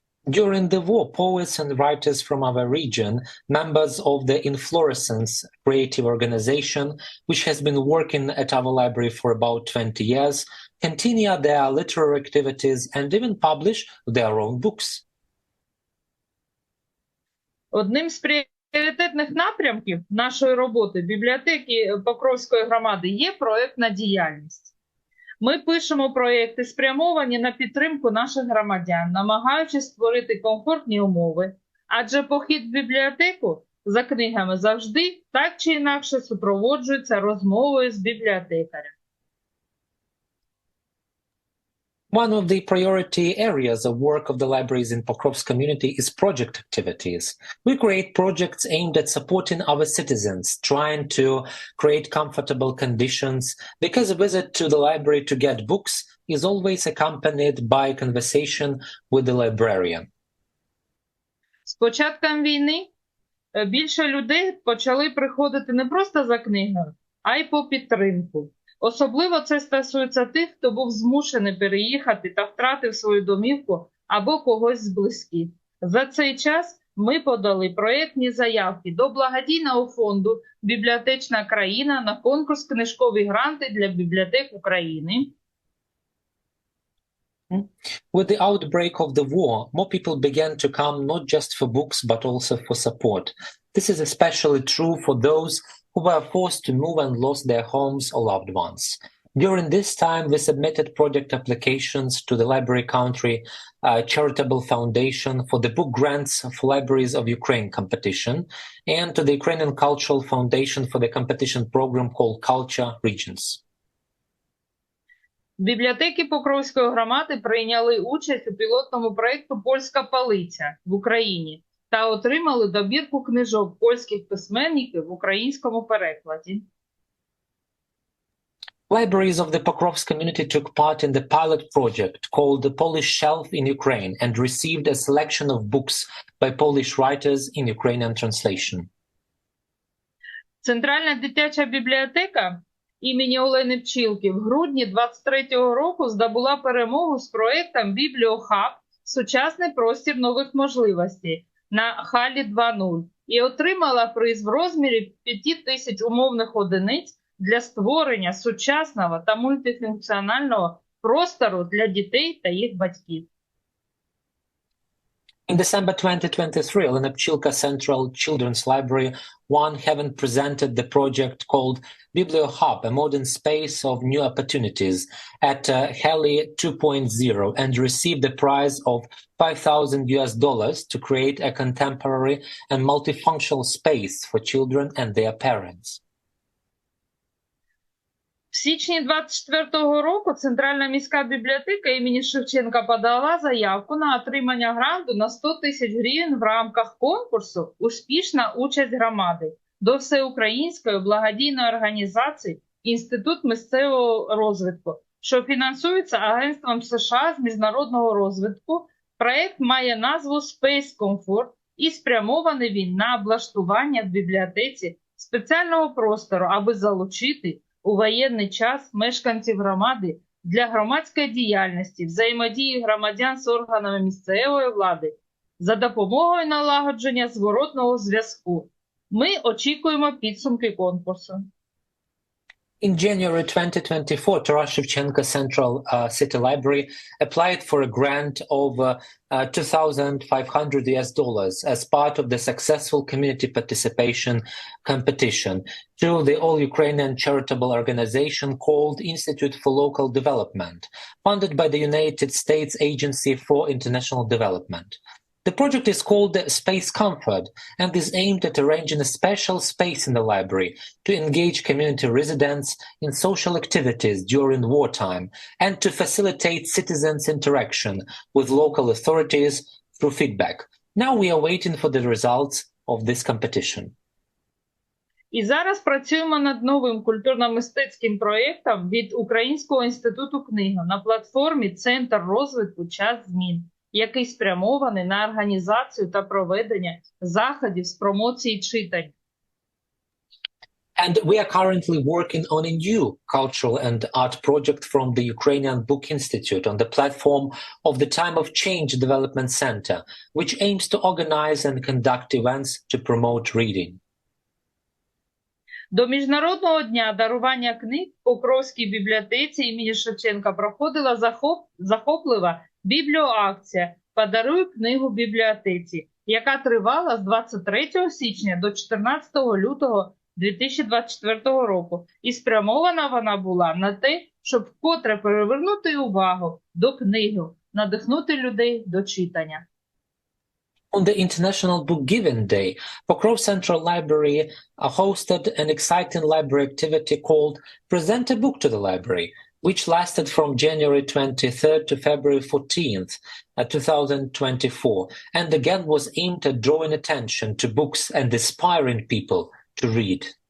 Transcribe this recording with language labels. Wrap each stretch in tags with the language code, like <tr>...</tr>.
<en>During the war, poets and writers from our region, members of the Inflorescence creative organization, which has been working at our library for about 20 years, continue their literary activities and even publish their own books.</en> <uk>Одним з пріоритетних напрямків нашої роботи бібліотеки Покровської громади є проєктна діяльність. Ми пишемо проєкти, спрямовані на підтримку наших громадян, намагаючись створити комфортні умови, адже похід в бібліотеку за книгами завжди так чи інакше супроводжується розмовою з бібліотекарем.</uk> <en>One of the priority areas of work of the libraries in Pokrovsk community is project activities. We create projects aimed at supporting our citizens, trying to create comfortable conditions, because a visit to the library to get books is always accompanied by a conversation with the librarian.</en> <uk>З початком війни більше людей почали приходити не просто за книгою, а й по підтримку. Особливо це стосується тих, хто був змушений переїхати та втратив свою домівку або когось з близьких. За цей час ми подали проєктні заявки до благодійного фонду «Бібліотечна країна» на конкурс «Книжкові гранти для бібліотек України».</uk> <en>With the outbreak of the war, more people began to come not just for books but also for support. This is especially true for those who were forced to move and lost their homes or loved ones. During this time, we submitted project applications to the Library Country Charitable Foundation for the Book Grants for Libraries of Ukraine competition and to the Ukrainian Cultural Foundation for the competition program called Culture Regions.</en> <uk>Бібліотеки Покровської громади прийняли участь у пілотному проєкту «Польська полиця» в Україні та отримали добірку книжок польських письменників в українському перекладі.</uk> <en>Libraries of the Pokrovsk community took part in the pilot project called the Polish Shelf in Ukraine and received a selection of books by Polish writers in Ukrainian translation.</en> <uk>Центральна дитяча бібліотека імені Олени Пчілки в грудні 23-го року здобула перемогу з проєктом «Бібліохаб. Сучасний простір нових можливостей» на Халі 2.0 і отримала приз в розмірі 5000 умовних одиниць для створення сучасного та мультифункціонального простору для дітей та їх батьків.</uk> <en>In December 2023, Olena Pchilka Central Children's Library 1 Heaven presented the project called BiblioHub, a modern space of new opportunities at Heli 2.0 and received the prize of $5,000 to create a contemporary and multifunctional space for children and their parents.</en> <uk>В січні 24-го року Центральна міська бібліотека імені Шевченка подала заявку на отримання гранту на 100 тисяч гривень в рамках конкурсу «Успішна участь громади» до всеукраїнської благодійної організації «Інститут місцевого розвитку», що фінансується Агентством США з міжнародного розвитку. Проєкт має назву Space Comfort і спрямований він на облаштування в бібліотеці спеціального простору, аби залучити у воєнний час мешканців громади для громадської діяльності, взаємодії громадян з органами місцевої влади за допомогою налагодження зворотного зв'язку. Ми очікуємо підсумки конкурсу.</uk> <en>In January 2024, Taras Shevchenko Central City Library applied for a grant of $2,500 as part of the successful community participation competition to the All-Ukrainian charitable organization called Institute for Local Development, funded by the United States Agency for International Development. The project is called Space Comfort and is aimed at arranging a special space in the library to engage community residents in social activities during wartime and to facilitate citizens' interaction with local authorities through feedback. Now we are waiting for the results of this competition.</en> <uk>І зараз працюємо над новим культурно-мистецьким проєктом від Українського інституту книги на платформі «Центр розвитку. Час змін», який спрямований на організацію та проведення заходів з промоції читань.</uk> <en>And we are currently working on a new cultural and art project from the Ukrainian Book Institute on the platform of the Time of Change Development Center, which aims to organize and conduct events to promote reading.</en> <uk>До Міжнародного дня дарування книг в Покровській бібліотеці імені Шевченка проходила захоплива бібліоакція «Подаруй книгу бібліотеці», яка тривала з 23 січня до 14 лютого 2024 року. І спрямована вона була на те, щоб вкотре привернути увагу до книги, надихнути людей до читання.</uk> <en>On the International Book Giving Day, Pokrov Central Library hosted an exciting library activity called Present a Book to the Library, which lasted from January 23rd to February 14th, 2024, and again was aimed at drawing attention to books and inspiring people to read.</en>